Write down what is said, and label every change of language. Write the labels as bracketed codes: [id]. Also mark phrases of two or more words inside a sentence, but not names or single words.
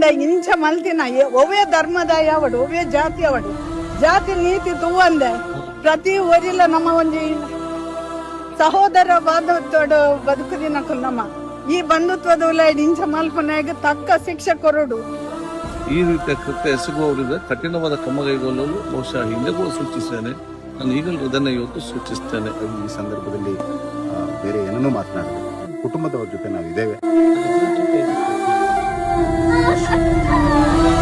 [tcy] ಇಂಚ ಮಲ್ತಿನ ಒವೇ ಧರ್ಮದ ಯಾವಡು ಒವೇ ಜಾತಿ ಅವಡು ಜಾತಿ ನೀತಿ ತೂವಂದೆ ಪ್ರತಿ ಊರಿಲ ನಮ್ಮ ಒಂಜಿ ಸಹೋದರ ಬಾಂಧವ್ಯದ ಬದುಕುದಿನ ನಮ್ಮ ಈ ಬಂಧುತ್ವದ ಉಲಾಯ್ಡು ಇಂಚ ಮಲ್ಪನಾಗ ತಕ್ಕ ಶಿಕ್ಷೆ ಕೊರಡು. [kn] ಈ ರೀತಿಯ ಕೃತ್ಯ ಎಸಗುವವರಿಂದ ಕಠಿಣವಾದ ಕ್ರಮ ಕೈಗೊಳ್ಳಲು ಬಹುಶಃ ಹಿಂದೆ ಕೂಡ ಸೂಚಿಸಿದ್ದೇನೆ. ನಾನು ಈಗಲೂ ಅದನ್ನು ಇವತ್ತು ಸೂಚಿಸ್ತೇನೆ. ಈ ಸಂದರ್ಭದಲ್ಲಿ ಬೇರೆ ಏನನ್ನೂ ಮಾತನಾಡೋದು, ಕುಟುಂಬದವರ ಜೊತೆ ನಾವಿದ್ದೇವೆ.